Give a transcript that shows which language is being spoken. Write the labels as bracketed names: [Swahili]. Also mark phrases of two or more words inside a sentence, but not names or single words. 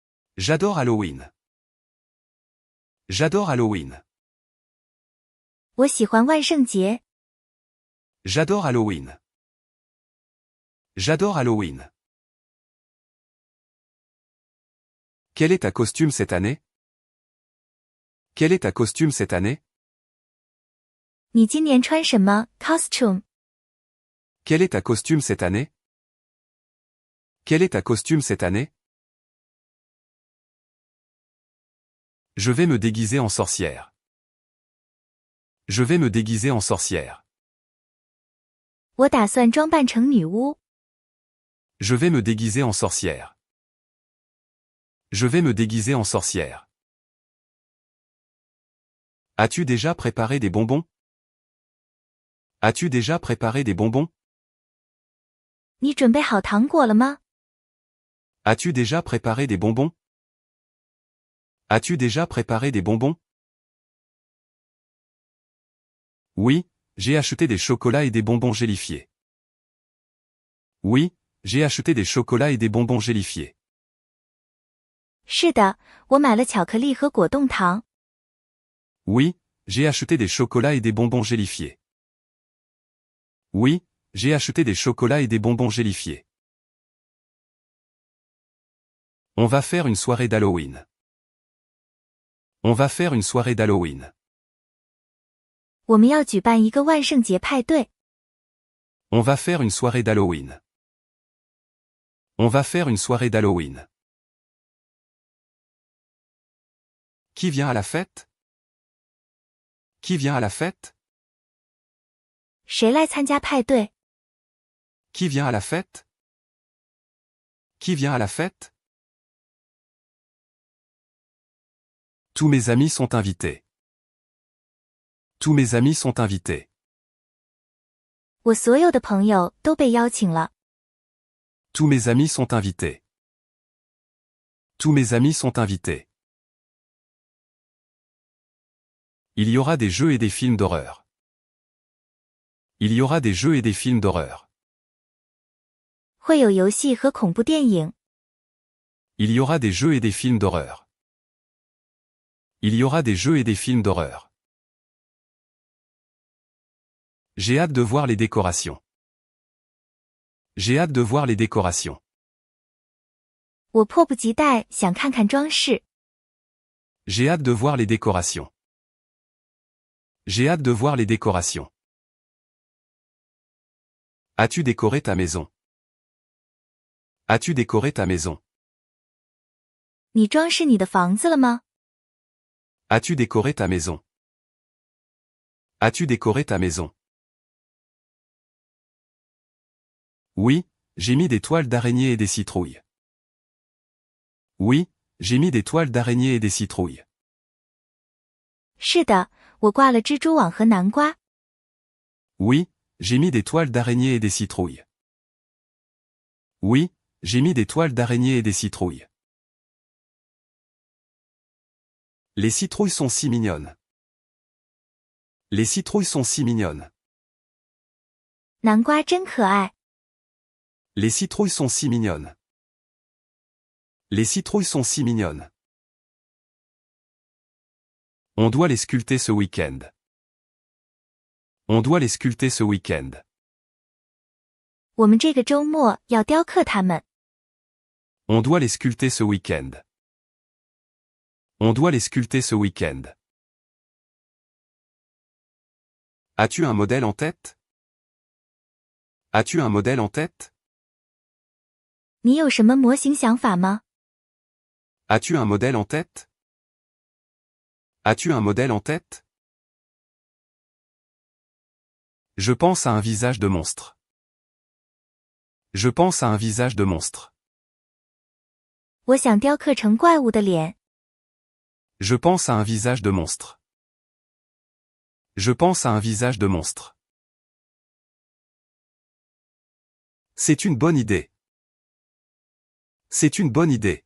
[French] J'adore Halloween. J'adore Halloween. [Chinese] 我喜欢万圣节。 [French] J'adore Halloween. J'adore Halloween. Quel est ta costume cette année? Quel est ta costume cette année? [Chinese] 你今年穿什么 costume？ [French] Quel est ta costume cette année? Quel est ta costume cette année? Je vais me déguiser en sorcière. Je vais me déguiser en sorcière. [Chinese] 我打算装扮成女巫。 [French] Je vais me déguiser en sorcière. Je vais me déguiser en sorcière. As-tu déjà préparé des bonbons? As-tu déjà préparé des bonbons? [Chinese] 你准备好糖果了吗？ [French] As-tu déjà préparé des bonbons? As-tu déjà préparé des bonbons? Oui, j'ai acheté des chocolats et des bonbons gélifiés. Oui, j'ai acheté des chocolats et des bonbons gélifiés. [Chinese] 是的，我买了巧克力和果冻糖。 [French] Oui, j'ai acheté des chocolats et des bonbons gélifiés. Oui, j'ai acheté des chocolats et des bonbons gélifiés. On va faire une soirée d'Halloween. On va faire une soirée d'Halloween. [Chinese] 我们要举办一个万圣节派对。 [French] On va faire une soirée d'Halloween. On va faire une soirée d'Halloween. Qui vient à la fête? Qui vient à la fête? [Chinese] 谁来参加派对？ [French] Qui vient à la fête? Qui vient à la fête? Tous mes amis sont invités. Tous mes amis sont invités. [Chinese] 我所有的朋友都被邀请了。 [French] Tous mes amis sont invités. Tous mes amis sont invités. Il y aura des jeux et des films d'horreur. Il y aura des jeux et des films d'horreur. [Chinese] 会有游戏和恐怖电影。 [French] Il y aura des jeux et des films d'horreur. Il y aura des jeux et des films d'horreur. J'ai hâte de voir les décorations. J'ai hâte de voir les décorations. [Chinese] 我迫不及待想看看装饰。 [French] J'ai hâte de voir les décorations. J'ai hâte de voir les décorations. As-tu décoré ta maison? As-tu décoré ta maison? [Chinese] 你装饰你的房子了吗？ [French] As-tu décoré ta maison? As-tu décoré ta maison? Oui, j'ai mis des toiles d'araignée et des citrouilles. Oui, j'ai mis des toiles d'araignée et des citrouilles. [Chinese] 是的，我挂了蜘蛛网和南瓜。 [French] Oui, j'ai mis des toiles d'araignée et des citrouilles. Oui, j'ai mis des toiles d'araignée et des citrouilles. Les citrouilles sont si mignonnes. Les citrouilles sont si mignonnes. [Chinese] 南瓜真可爱。 [French] Les citrouilles sont si mignonnes. Les citrouilles sont si mignonnes. On doit les sculpter ce week-end. On doit les sculpter ce week-end. [Chinese] 我们这个周末要雕刻它们。 [French] On doit les sculpter ce week-end. On doit les sculpter ce week-end. As-tu un modèle en tête? As-tu un modèle en tête? [Chinese] 你有什么模型想法吗？ [French] As-tu un modèle en tête? As-tu un modèle en tête? Je pense à un visage de monstre. Je pense à un visage de monstre. [Chinese] 我想雕刻成怪物的脸。 [French] Je pense à un visage de monstre. Je pense à un visage de monstre. C'est une bonne idée. C'est une bonne idée.